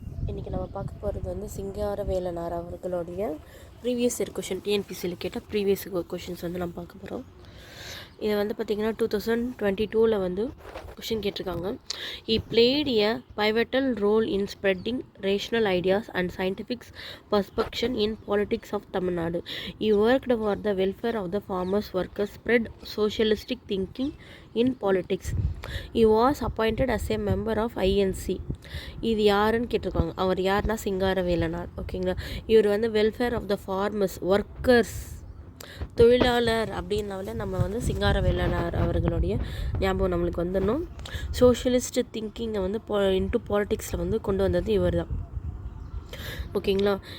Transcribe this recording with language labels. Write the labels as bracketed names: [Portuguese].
[Tamil] இன்றைக்கி நம்ம பார்க்க போகிறது வந்து சிங்காரவேலனார் அவர்களுடைய ப்ரீவியஸ் இயர் கொஷின் டிஎன்பிசியில் கேட்டால் ப்ரீவியஸ் கொஷின்ஸ் வந்து நம்ம பார்க்க போகிறோம். இதை வந்து பார்த்திங்கன்னா 2022 வந்து கொஷின் கேட்டிருக்காங்க. [English] He played a pivotal role in spreading rational ideas and scientific perspective in politics of Tamil Nadu. He worked for the welfare of the farmers, workers, spread socialistic thinking in politics. He was appointed as a member of INC. [Tamil] இது யாருன்னு கேட்டிருக்காங்க. அவர் யாருன்னா சிங்காரவேலனார். ஓகேங்களா. இவர் வந்து [English] welfare of the farmers, workers, [Tamil] தொழிலாளர் அப்படின்னாலே நம்ம வந்து சிங்காரவேலனார் அவர்களுடைய ஞாபகம் நம்மளுக்கு வந்துடணும். சோஷியலிஸ்ட் திங்கிங்கை வந்து இன்ட்டு பாலிட்டிக்ஸில் வந்து கொண்டு வந்தது இவர் தான். ஓகேங்களா.